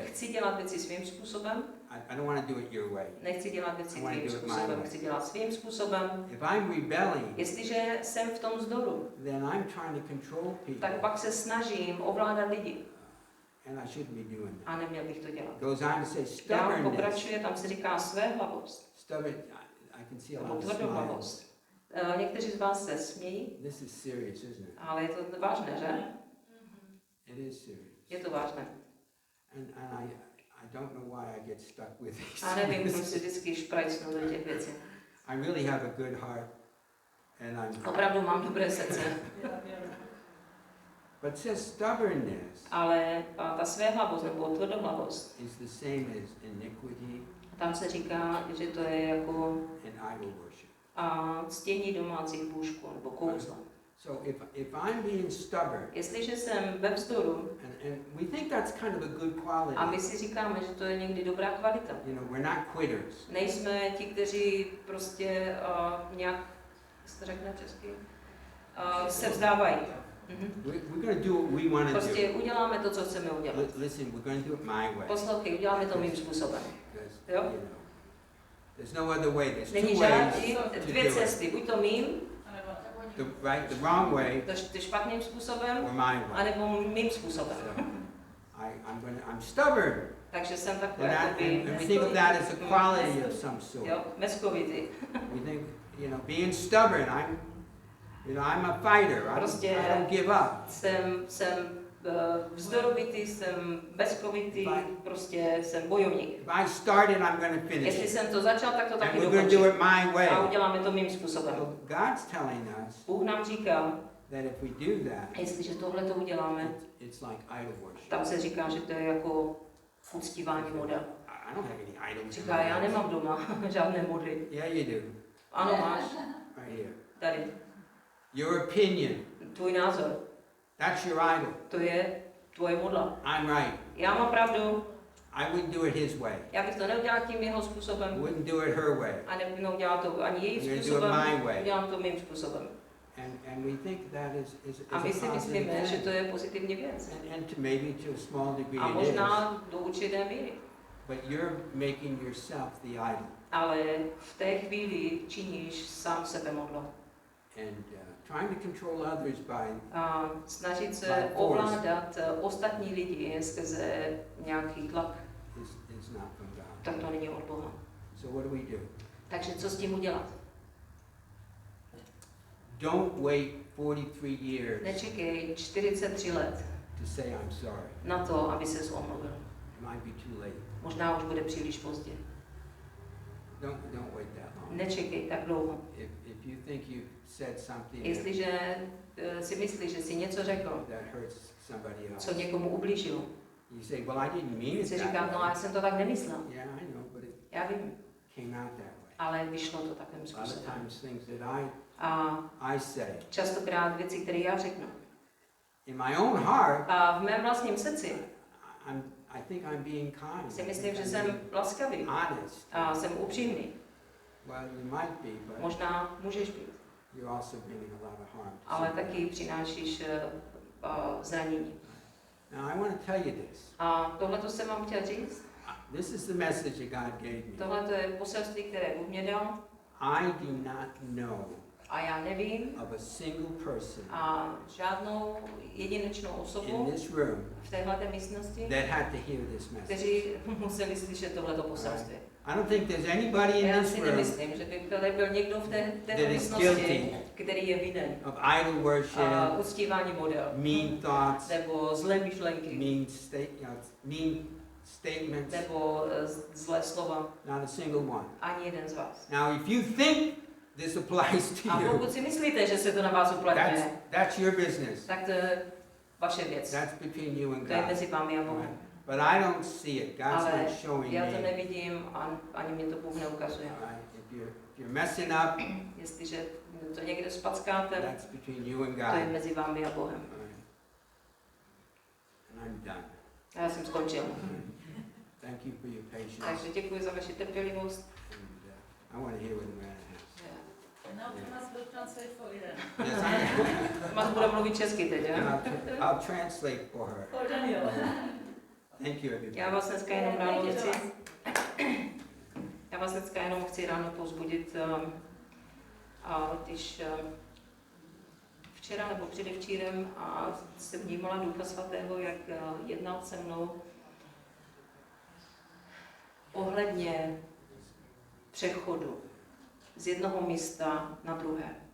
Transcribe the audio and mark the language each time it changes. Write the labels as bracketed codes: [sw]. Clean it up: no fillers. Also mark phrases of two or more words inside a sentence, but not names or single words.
[cs] chci dělat věci svým způsobem, [en] I don't want to do it your way. [cs] nechci dělat věci [en] I wanna [cs] tvým [en] do it my [cs] způsobem, [en] way. [cs] chci dělat svým způsobem. [en] If I'm rebelling, [cs] Jestliže jsem v tom vzdoru, [en] then I'm trying to control people. [cs] tak pak se snažím ovládat lidi. [en] And I shouldn't be doing that. [cs] A neměl bych to dělat. [en] Goes on to say [cs] Dál [en] stubbornness. [cs] pokračuje, tam se říká svéhlavost. [en] Stubborn, I can see a [cs] Nebo [en] lot of smiles. [cs] tvrdohlavost. Někteří z vás se smějí, [en] This is serious, isn't it? [cs] ale je to vážné, že? [en] It is serious. [cs] Je to vážné. [en] And I don't know why I get stuck with these. [cs] A nevím, proč si vždycky šprajcnu do těch věcí. [en] I really have a good heart, and I'm. [cs] Opravdu mám dobré srdce. [en] But it says stubbornness [cs] Ale ta svéhlavost nebo tvrdohlavost, [en] is the same as iniquity [cs] tam se říká, že to je jako [en] and idol worship. [cs] ctění domácích bůžků nebo kouzla. [en] So if I'm being stubborn, [cs] Jestliže jsem ve vzdoru [en] and we think that's kind of a good quality. [cs] a my si říkáme, že to je někdy dobrá kvalita. [en] You know, we're not quitters. [cs] Nejsme ti, kteří prostě nějak, jak to řekne česky, se vzdávají. [en] We're going to do what we want to do. [cs] Prostě uděláme to, co chceme udělat. [en] Listen, we're going to do it my way. [cs] Poslouchej, uděláme to mým způsobem. [en] Because, [cs] Jo? [en] you know, there's no other way. There's [cs] Není [en] two ways [cs] žádný, [en] to [cs] dvě [en] do it. [cs] cesty, buď to mým, [en] The wrong way [cs] to špatným způsobem, [en] or my way. [cs] anebo mým způsobem. [en] So, I'm stubborn. [cs] Takže jsem takový [en] And [cs] jakoby [en] we think of that as a quality of some sort. [cs] jo, meskovitý. [en] We think, you know, being stubborn, I'm a fighter. [cs] Prostě [en] I don't give up. [cs] jsem vzdorovitý, jsem bezkovitý, prostě jsem bojovník. [en] If I started, I'm going to finish [cs] Jestli [en] it. [cs] jsem to začal, tak to [en] And [cs] taky [en] we're going to do [cs] dokončím. [en] it my way. [cs] A uděláme to mým způsobem. [en] So God's telling us [cs] Bůh nám říká, [en] that if we do that, [cs] jestliže tohle to uděláme, [en] it's like idol worship. [cs] tam se říká, že to je jako uctívání model. [en] I don't have any idols. in [cs] Říká, [en] my [cs] já [en] house. [cs] nemám doma žádné modly. [en] Yeah, you do. [cs] Ano, máš. [en] Right here. [cs] Tady. [en] Your opinion. [cs] Tvůj názor. [en] That's your idol. [cs] To je tvoje modla. [en] I'm right. [cs] Já mám pravdu. [en] I wouldn't do it his way. [cs] Já bych to neudělal tím jeho způsobem. [en] Wouldn't do it her way. [cs] A neudělal to ani [en] I'm [cs] jejím [en] gonna do it [cs] způsobem. [en] my way. [cs] Udělám to mým způsobem. [en] And we think that is [cs] A my [en] a [cs] si [en] positive [cs] myslíme, že [en] thing. [cs] to je pozitivní věc. [en] And maybe to a small degree [cs] A [en] it is. [cs] možná do určité míry. [en] But you're making yourself the idol. [cs] Ale v té chvíli činíš sám sebe modlou. [en] And trying to control others by [cs] A snažit se [en] By force. [cs] ovládat ostatní lidi skrze nějaký tlak, [en] is not from God. [cs] tak to není od Boha. [en] So what do we do? [cs] Takže co s tím udělat? [en] Don't wait 43 years [cs] Nečekej 43 let [en] to say I'm sorry. [cs] na to, aby se omluvil. [en] It might be too late. [cs] Možná už bude příliš pozdě. [en] Don't wait that long. [cs] Nečekej tak dlouho. [en] If you think you've said something [cs] Jestliže si myslíš, že jsi něco řekl, [en] that hurts somebody else, [cs] co někomu ublížil, [en] you say, well, I didn't mean it [cs] si [en] that [cs] říká, no [en] way. [cs] já jsem to tak nemyslel. [en] Yeah, I know, but it [cs] Já vím, [en] came out that way. [cs] ale vyšlo to takovým [en] A lot of [cs] způsobem. [en] times things that [cs] A [en] I say [cs] častokrát věci, které já řeknu. [en] in my own heart, [cs] A v mém vlastním srdci [en] I think I'm being kind. [cs] si [en] I [cs] myslím, [en] think [cs] že [en] I'm [cs] jsem [en] being [cs] laskavý [en] honest. [cs] a jsem upřímný. [en] Well, you might be, but [cs] Možná můžeš být, [en] you're also bringing a lot of harm. to [cs] ale [en] somebody. [cs] taky přinášíš zranění. [en] Now I want to tell you this. [cs] A tohle to jsem vám chtěl říct. [en] This is the message that God gave me. [cs] Tohle to je poselství, které Bůh mě dal. [en] I do not know [cs] A já nevím [en] of a single person [cs] a žádnou jedinečnou [en] in [cs] osobu [en] this room [cs] v téhleté místnosti, [en] that had to hear this message. [cs] kteří museli slyšet tohleto poselství. [en] I don't think there's anybody in [cs] Já [en] this [cs] si [en] room [cs] nemyslím, že by tady byl někdo v této [en] that is [cs] místnosti, [en] guilty [cs] který je vinen. [en] of idol worship, [cs] Uctívání model, [en] mean thoughts, [cs] nebo zlé myšlenky, [en] mean statements. [cs] nebo zlé slova. [en] Not a single one. [cs] Ani jeden z vás. [en] Now, if you think this applies to [cs] A [en] you, [cs] pokud si myslíte, že se to na vás uplatňuje, [en] that's your business. [cs] tak to je vaše věc. [en] That's between you and [cs] To je [en] God. [cs] mezi vámi a Bohem. [en] But I don't see it. God's [cs] Ale [en] not showing [cs] já to [en] me. [cs] nevidím a ani mě to Bůh neukazuje. [en] Alright, if you're messing up, [cs] Jestliže to někde spackáte, [en] that's between you and [cs] to je [en] God. [cs] mezi vámi a Bohem. [en] Alright. And I'm done. [cs] A já jsem skončil. [en] Thank you for your patience. [cs] Takže děkuji za vaši trpělivost. [en] And I want to hear what the man has. Now we must do translate for Irene. Yes, [cs] Mas bude mluvit česky teď, [en] and [cs] ne? [en] I'll translate for her. For Daniel. Thank you, everybody. [cs] Já vás dneska jenom ráno chci ráno povzbudit, a když včera nebo předevčírem a jsem vnímala Ducha Svatého, jak jednal se mnou ohledně přechodu z jednoho místa na druhé.